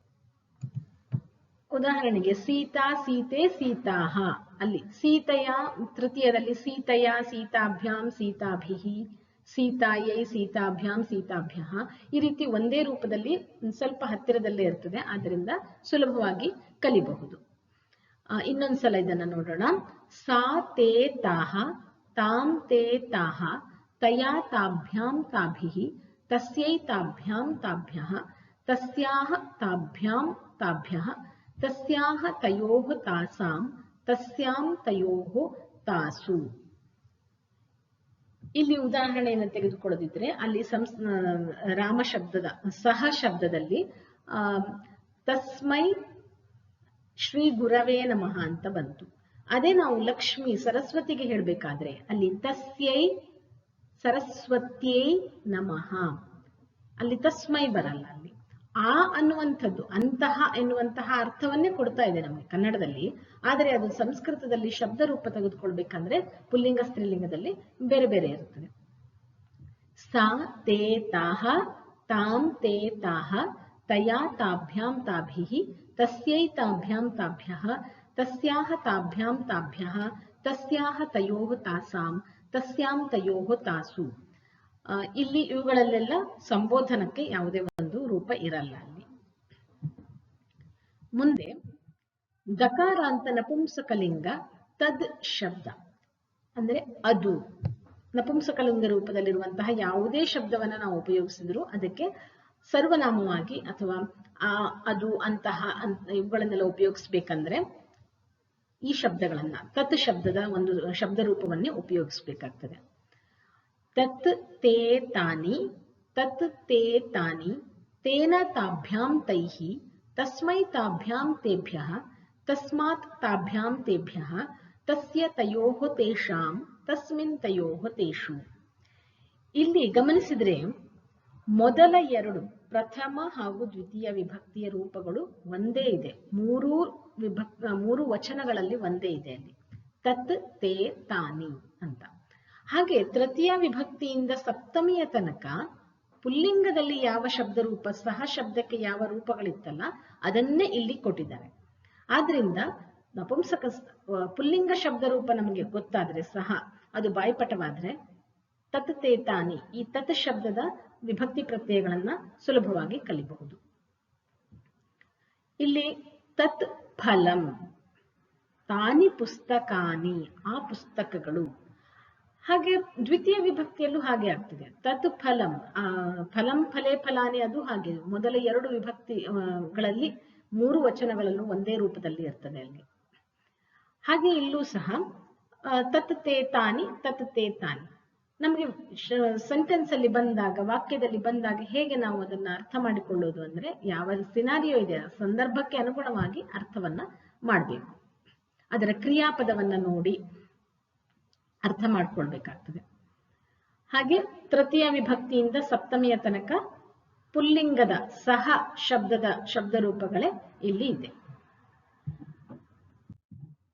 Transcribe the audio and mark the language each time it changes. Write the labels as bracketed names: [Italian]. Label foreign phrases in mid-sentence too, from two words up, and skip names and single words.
[Kannada] ಉದಾಹರಣೆಗೆ [Sanskrit] ಸೀತಾ ಸೀತೆ ಸೀತಾಹ, [Kannada] ಅಲ್ಲಿ ಸೀತೆಯ ತೃತೀಯದಲ್ಲಿ [Sanskrit] ಸೀತೆಯ ಸೀತಾಭ್ಯಾಂ ಸೀತಾಭಿಃ ಸೀತಾಯೈ ಸೀತಾಭ್ಯಾಂ ಸೀತಾಭ್ಯಃ, [Kannada] ಈ ರೀತಿ ಒಂದೇ ರೂಪದಲ್ಲಿ ಸ್ವಲ್ಪ ಹತ್ತಿರದಲ್ಲೇ ಇರ್ತದೆ, ಆದ್ದರಿಂದ ಸುಲಭವಾಗಿ ಕಲಿಬಹುದು. ಇನ್ನೊಂದ್ಸಲ ಇದನ್ನ ನೋಡೋಣ. [Sanskrit] ಸಾ ತೇ ತಾಹ ತಾಂ ತೇ ತಾಹ ತಯಾ ತಾಭ್ಯಾಂ ತಾಭಿಃ ತಸ್ಯೈ ತಾಭ್ಯಾಂ ತಾಭ್ಯಃ ತಸ್ಯಾಹ ತಾಭ್ಯಾಂ ತಾಭ್ಯಃ ತಸ್ಯಾಹ ತಯೋಃ ತಾಸಾಂ ತಸ್ಯಾಂ ತಯೋಃ ತಾಸು. [Kannada] ಇಲ್ಲಿ ಉದಾಹರಣೆಯನ್ನು ತೆಗೆದುಕೊಳ್ಳದಿದ್ರೆ ಅಲ್ಲಿ ರಾಮ ಶಬ್ದದ ಸಹ ಶಬ್ದದಲ್ಲಿ [Sanskrit] ತಸ್ಮೈ ಶ್ರೀ ಗುರವೇ ನಮಃ [Kannada] ಅಂತ ಬಂತು. ಅದೇ ನಾವು ಲಕ್ಷ್ಮಿ ಸರಸ್ವತಿಗೆ ಹೇಳ್ಬೇಕಾದ್ರೆ ಅಲ್ಲಿ [Sanskrit] ತಸ್ಯೈ ಸರಸ್ವತ್ಯೈ ನಮಃ, [Kannada] ಅಲ್ಲಿ ತಸ್ಮೈ ಬರಲ್ಲ. ಅಲ್ಲಿ ಆ ಅನ್ನುವಂಥದ್ದು, ಅಂತಹ ಎನ್ನುವಂತಹ ಅರ್ಥವನ್ನೇ ಕೊಡ್ತಾ ಇದೆ ನಮಗೆ ಕನ್ನಡದಲ್ಲಿ. ಆದರೆ ಅದು ಸಂಸ್ಕೃತದಲ್ಲಿ ಶಬ್ದ ರೂಪ ತೆಗೆದುಕೊಳ್ಬೇಕಂದ್ರೆ ಪುಲ್ಲಿಂಗ ಸ್ತ್ರೀಲಿಂಗದಲ್ಲಿ ಬೇರೆ ಬೇರೆ ಇರುತ್ತದೆ. [Sanskrit] ಸಾ ತೇ ತಾಹ ತಾಂ ತೇ ತಾಹ ತಯಾ ತಾಭ್ಯಾಂ ತಾಭಿಃ ತಸ್ಯೈ ತಾಭ್ಯಾಂ ತಾಭ್ಯಃ ತಸ್ಯಾಹ ತಾಭ್ಯಾಂ ತಾಭ್ಯಃ ತಸ್ಯಾಹ ತಯೋಃ ತಾಸಾಂ ತಸ್ಯಾಂ ತಯೋಃ ತಾಸು. [Kannada] ಇಲ್ಲಿ ಇವುಗಳಲ್ಲೆಲ್ಲ ಸಂಬೋಧನಕ್ಕೆ ಯಾವುದೇ ಒಂದು ರೂಪ ಇರಲ್ಲ. ಅಲ್ಲಿ ಮುಂದೆ ದಕಾರ ಅಂತ ನಪುಂಸಕಲಿಂಗ ತದ್ ಶಬ್ದ ಅಂದ್ರೆ ಅದು. ನಪುಂಸಕಲಿಂಗ ರೂಪದಲ್ಲಿರುವಂತಹ ಯಾವುದೇ ಶಬ್ದವನ್ನ ನಾವು ಉಪಯೋಗಿಸಿದ್ರು ಅದಕ್ಕೆ ಸರ್ವನಾಮವಾಗಿ ಅಥವಾ ಅದು ಅಂತಹ ಇವುಗಳನ್ನೆಲ್ಲ ಉಪಯೋಗಿಸ್ಬೇಕಂದ್ರೆ ಈ ಶಬ್ದಗಳನ್ನ ತತ್ ಶಬ್ದದ ಒಂದು ಶಬ್ದ ರೂಪವನ್ನೇ ಉಪಯೋಗಿಸ್ಬೇಕಾಗ್ತದೆ. [Sanskrit] ತತ್ ತೇ ತಾನಿ ತತ್ ತೇ ತಾನಿ ತೇನ ತಾಭ್ಯಾಂ ತೈಃ ತಸ್ಮೈ ತಾಭ್ಯಾಂ ತೇಭ್ಯಃ ತಸ್ಮಾತ್ ತಾಭ್ಯಾಂ ತೇಭ್ಯಃ ತಸ್ಯ ತಯೋಃ ತೇಷಾಂ ತಸ್ಮಿನ್ ತಯೋಃ ತೇಷು. [Kannada] ಇಲ್ಲಿ ಗಮನಿಸಿದ್ರೆ ಮೊದಲ ಎರಡು ಪ್ರಥಮ ಹಾಗೂ ದ್ವಿತೀಯ ವಿಭಕ್ತಿಯ ರೂಪಗಳು ಒಂದೇ ಇದೆ. ಮೂರು ವಚನಗಳಲ್ಲಿ ಒಂದೇ ಇದೆ ಅಲ್ಲಿ [Sanskrit] ತತ್ ತೇ ತಾನಿ [Kannada] ಅಂತ. ಹಾಗೆ ತೃತೀಯ ವಿಭಕ್ತಿಯಿಂದ ಸಪ್ತಮಿಯ ತನಕ ಪುಲ್ಲಿಂಗದಲ್ಲಿ ಯಾವ ಶಬ್ದ ರೂಪ ಸಹ ಶಬ್ದಕ್ಕೆ ಯಾವ ರೂಪಗಳಿತ್ತಲ್ಲ ಅದನ್ನೇ ಇಲ್ಲಿ ಕೊಟ್ಟಿದ್ದಾರೆ. ಆದ್ರಿಂದ ನಪುಂಸಕ ಪುಲ್ಲಿಂಗ ಶಬ್ದ ರೂಪ ನಮಗೆ ಗೊತ್ತಾದ್ರೆ ಸಹ ಅದು ಬಾಯ್ಪಟವಾದ್ರೆ [Sanskrit] ತತ್ ತೇ ತಾನಿ [Kannada] ಈ ತತ್ ಶಬ್ದದ ವಿಭಕ್ತಿ ಪ್ರತ್ಯಯಗಳನ್ನ ಸುಲಭವಾಗಿ ಕಲಿಬಹುದು. [Sanskrit] ಇಲ್ಲಿ ತತ್ ಫಲಂ ತಾನಿ ಪುಸ್ತಕಾನಿ [Kannada] ಆ ಪುಸ್ತಕಗಳು. ಹಾಗೆ ದ್ವಿತೀಯ ವಿಭಕ್ತಿಯಲ್ಲೂ ಹಾಗೆ ಆಗ್ತದೆ. [Sanskrit] ತತ್ ಫಲಂ ಫಲಂ ಫಲೇ ಫಲಾನಿ [Kannada] ಅದು ಹಾಗೆ ಮೊದಲ ಎರಡು ವಿಭಕ್ತಿಗಳಲ್ಲಿ ಮೂರು ವಚನಗಳಲ್ಲೂ ಒಂದೇ ರೂಪದಲ್ಲಿ ಇರ್ತದೆ ಅಲ್ಲಿ. ಹಾಗೆ ಇಲ್ಲೂ ಸಹ [Sanskrit] ತತ್ ತೇ ತಾನಿ ತತ್ ತೇ ತಾನಿ [Kannada] ನಮಗೆ ಸೆಂಟೆನ್ಸ್ ಅಲ್ಲಿ ಬಂದಾಗ ವಾಕ್ಯದಲ್ಲಿ ಬಂದಾಗ ಹೇಗೆ ನಾವು ಅದನ್ನ ಅರ್ಥ ಮಾಡಿಕೊಳ್ಳೋದು ಅಂದ್ರೆ ಯಾವ ಸಿನಾರಿಯೋ ಇದೆ ಸಂದರ್ಭಕ್ಕೆ ಅನುಗುಣವಾಗಿ ಅರ್ಥವನ್ನ ಮಾಡಬೇಕು. ಅದರ ಕ್ರಿಯಾಪದವನ್ನ ನೋಡಿ ಅರ್ಥ ಮಾಡ್ಕೊಳ್ಬೇಕಾಗ್ತದೆ. ಹಾಗೆ ತೃತೀಯ ವಿಭಕ್ತಿಯಿಂದ ಸಪ್ತಮಿಯ ತನಕ ಪುಲ್ಲಿಂಗದ ಸಹ ಶಬ್ದದ ಶಬ್ದ ರೂಪಗಳೇ ಇಲ್ಲಿ ಇದೆ.